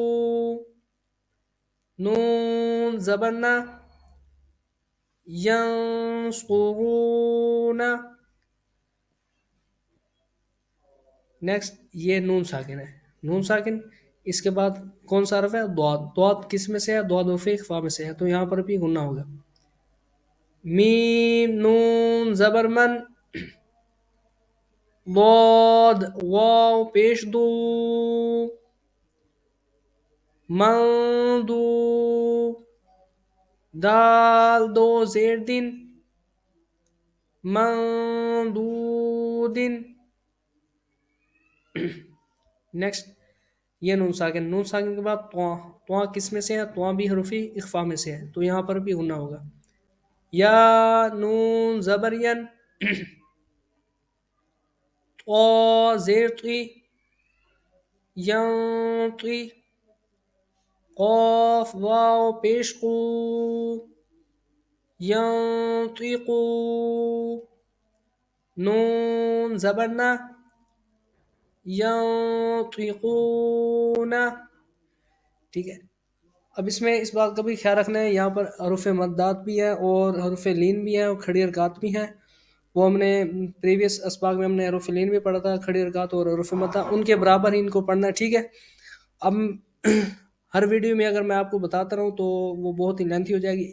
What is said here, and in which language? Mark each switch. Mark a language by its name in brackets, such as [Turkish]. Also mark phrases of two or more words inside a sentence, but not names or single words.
[Urdu] نون زبرنا ینصرون. نیکسٹ یہ نون ساکن ہے. نون ساکن اس کے بعد کون سا حرف ہے؟ ضاد. ضاد کس میں سے ہے؟ ضاد حرف اخفا میں سے ہے تو یہاں پر بھی غنہ ہوگا. میم نون زبر من ضاد واو پیش دو من دو. دال دو زیر دن من دو دن. نیکسٹ یہ نون ساکن. نون ساکن کے بعد تواں. تواں کس میں سے ہے؟ تواں بھی حروف اخفا میں سے ہے تو یہاں پر بھی غنہ ہوگا. یا نون زبرین طا زیر طی ینطی. قاف واو پیش قو ینطیقو. نون زبرنا ینطیقون. ٹھیک ہے اب اس میں اس بات کا بھی خیال رکھنا ہے یہاں پر حروف مدات بھی ہے اور حروف لین بھی ہے اور کھڑی حرکات بھی ہیں. وہ ہم نے پریویس اسباق میں ہم نے حروف لین بھی پڑھا تھا. کھڑی حرکات اور حروف مدہ ان کے برابر ہی ان کو پڑھنا ہے. ٹھیک ہے اب ہر ویڈیو میں اگر میں آپ کو بتاتا رہوں تو وہ بہت ہی لینتھی ہو جائے گی.